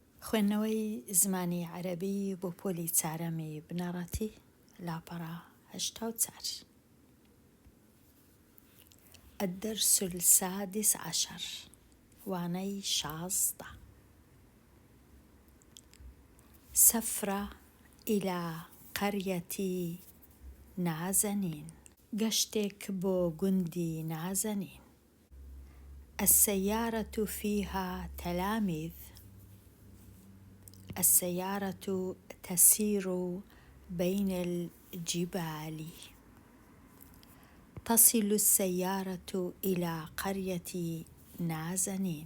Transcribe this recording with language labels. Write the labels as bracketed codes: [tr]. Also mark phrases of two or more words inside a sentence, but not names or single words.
[ckb] خوێندنەوەی زمانی عەرەبی بۆ پۆلی چارەمی بنەڕەتی لاپەڕە 84. [ar] الدرس السادس عشر وانەی 16. سفر إلى قرية نازنين، [ckb] گەشتێک بۆ گوندی نازنین. [ar] السيارة فيها تلاميذ. السيارة تسير بين الجبال. تصل السيارة إلى قرية نازنين.